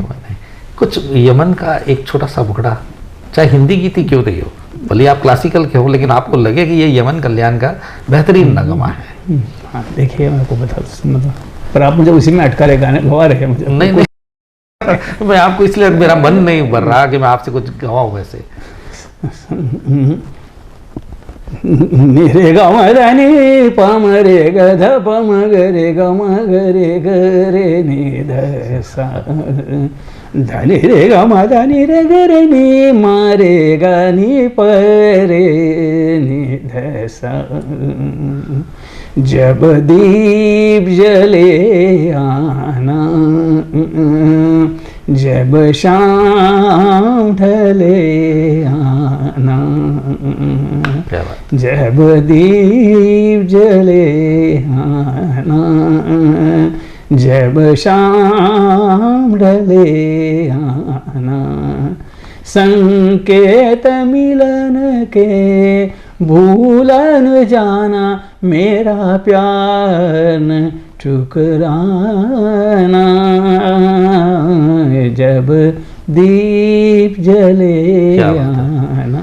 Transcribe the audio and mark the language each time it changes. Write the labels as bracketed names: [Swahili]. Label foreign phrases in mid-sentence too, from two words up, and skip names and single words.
[Hindi] कुछ यमन का एक छोटा सा मुखड़ा, चाहे हिंदी गीत ही क्यों नहीं हो, भले आप क्लासिकल के हो, लेकिन आपको लगे कि ये यमन कल्याण का बेहतरीन नगमा है। हाँ देखिए, मैं आपको बता मतलब, पर आप मुझे उसी में अटका रहे, गाने गवा रहे मुझे। नहीं मैं आपको इसलिए, मेरा मन नहीं भर रहा कि मैं आपसे कुछ गवाऊं वैसे। रे ग म ध नि प म रे ग ध प म ग रे ग म ग रे ग रे नि ध सा ध नि रे ग म ध नि रे ग रे नि म रे ग नि प रे नि ध सा। जब दीप जले आना, जब शाम ढले आना, क्या बात। जब दीप जले आना, जब शाम ढले आना, संकेत मिलन के भूलन जाना, मेरा प्यार न ठुकराना, जब दीप जले आना,